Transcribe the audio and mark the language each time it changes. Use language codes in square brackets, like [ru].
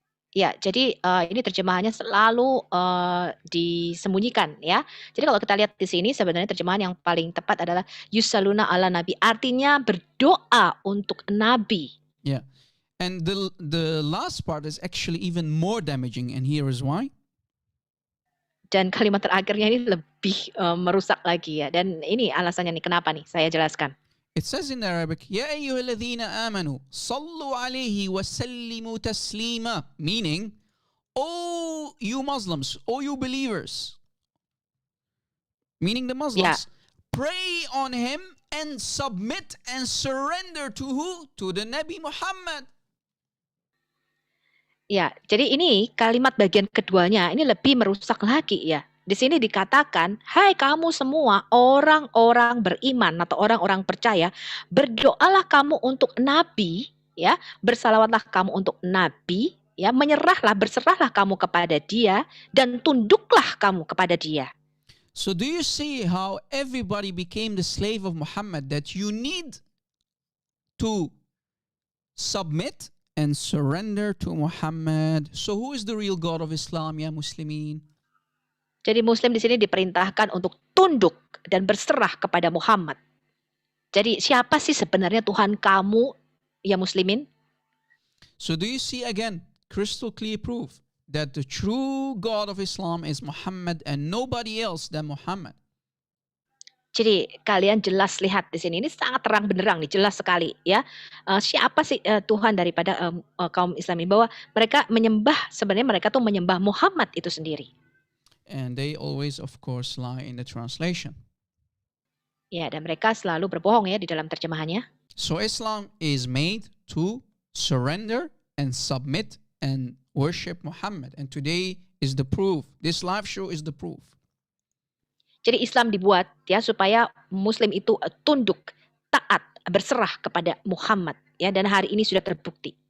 [id] Ya, jadi ini terjemahannya selalu disembunyikan ya. Jadi kalau kita lihat di sini sebenarnya terjemahan yang paling tepat adalah [ar] yusalluna ala nabi, [id] artinya berdoa untuk nabi. [en] Yeah. And the last part is actually even more damaging, and here is why. [id] Dan kalimat terakhirnya ini lebih merusak lagi ya. Dan ini alasannya nih kenapa nih, saya jelaskan. [en] It says in Arabic, [ar] Ya ayyuhalladhina amanu, sallu alayhi wa sallimu taslima. [en] Meaning, oh you Muslims, oh you believers. Meaning the Muslims, pray on him and submit and surrender to who? To the Nabi Muhammad. [id] Ya, jadi ini kalimat bagian keduanya ini lebih merusak lagi ya. Di sini dikatakan, hai kamu semua orang-orang beriman atau orang-orang percaya, berdoalah kamu untuk Nabi, ya, bersalawatlah kamu untuk Nabi, ya, menyerahlah, berserahlah kamu kepada dia, dan tunduklah kamu kepada dia. [en] So do you see how everybody became the slave of Muhammad, that you need to submit and surrender to Muhammad? So who is the real God of Islam, ya Muslimin? [id] Jadi Muslim di sini diperintahkan untuk tunduk dan berserah kepada Muhammad. Jadi siapa sih sebenarnya Tuhan kamu, ya Muslimin? [en] So do you see again crystal clear proof that the true God of Islam is Muhammad and nobody else than Muhammad? [id] Jadi kalian jelas lihat di sini, ini sangat terang benderang nih, jelas sekali ya. Siapa sih Tuhan daripada kaum Islamin, bahwa mereka menyembah, sebenarnya mereka tuh menyembah Muhammad itu sendiri. [en] And they always, of course, lie in the translation. [id] Ya, dan mereka selalu berbohong ya di dalam terjemahannya. [en] So Islam is made to surrender and submit and worship Muhammad. And today is the proof. This live show is the proof. [id] Jadi Islam dibuat ya supaya Muslim itu tunduk, taat, berserah kepada Muhammad ya, dan hari ini sudah terbukti.